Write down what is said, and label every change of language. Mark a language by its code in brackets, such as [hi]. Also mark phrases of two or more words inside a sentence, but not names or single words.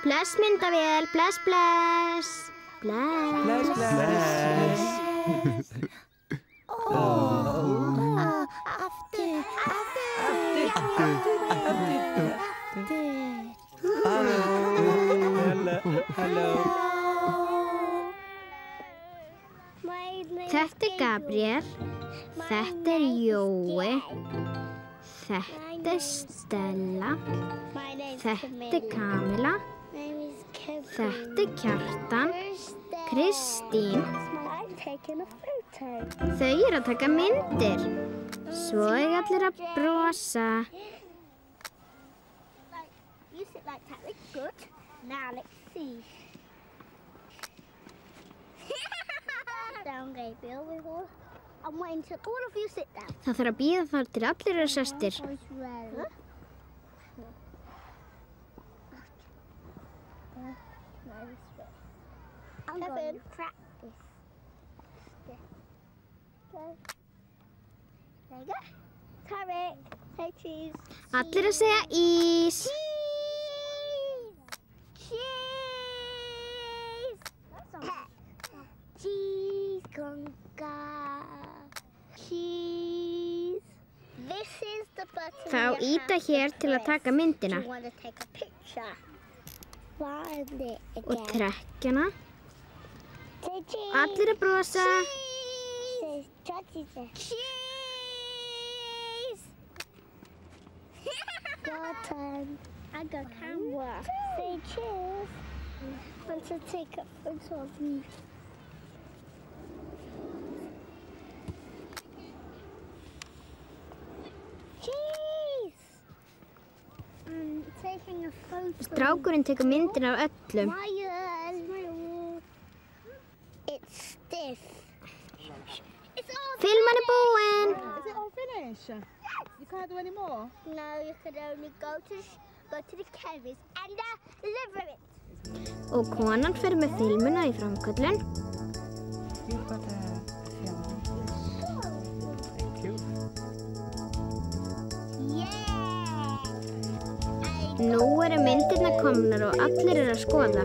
[is] Bless myndavél, bless, bless. Bless. [en] Hello. [is] Þetta er Gabriel. Þetta er Jói. Þetta er Stella. Þetta er Kamila. Þetta er Kjartan. Kristín. Þau eru að taka myndir. Svo er allir að brosa. [en] You sit like that. It's good. Now let's see. Down, Gabriel. I'm waiting till all of you sit down. [is] Það þarf að bíða þar til allir eru sestir. [en] I'm going to practice. Okay. There you go. Tarek, say cheese. [is] Allir að segja ís. [en] Cheese. Cheese, conga. Cheese. This is the button. [is] Þá íta hér til að taka myndina. [en] You want to take a picture. Find it again. [is] Og trekkjana. [en] Say cheese. [is] Allir að brosa. [en] Cheese. Cheese. Your turn. I got camera. Say cheese. Want to take a photo of me. Cheese. I'm taking a photo. [is] Strákurinn tekur myndina af öllum. [en] It's stiff. It's all [is] Filman er búinn. [en] Is it all finished? You can't do any more? No, you could only go to the chemist and deliver it. [is] Og konan fer með filmuna í framköllun. Nú eru myndirnar komnar og allir eru að skoða.